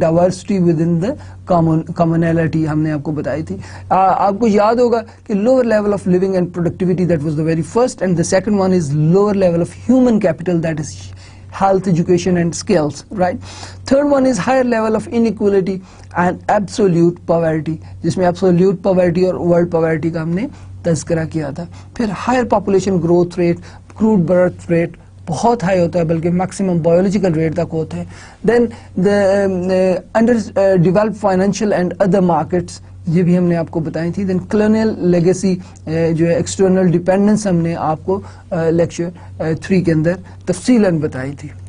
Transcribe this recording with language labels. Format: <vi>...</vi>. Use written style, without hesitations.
<ur>Diversity with in the commonality ہم نے آپ کو بتائی تھی. آپ کو یاد ہوگا کہ</ur> <en>Lower level of living and productivity that was the very first and the second one is lower level of human capital that is health, education and skills, right. Third one is higher level of inequality and absolute poverty،</en> <ur>جس میں absolute poverty اور world poverty کا ہم نے تذکرہ کیا تھا. پھر</ur> <en>higher population growth rate، crude birth rate</en> <ur>بہت ہائی ہوتا ہے بلکہ میکسیمم بایولوجیکل ریٹ تک ہوتے ہیں.</ur> <en>then under develop financial and other markets,</en> <ur>یہ بھی ہم نے آپ کو بتائی تھی. دین کلونیل لیگیسی جو ہے ایکسٹرنل ڈیپینڈنس ہم نے آپ کو لیکچر 3 کے اندر تفصیلاً بتائی تھی.</ur>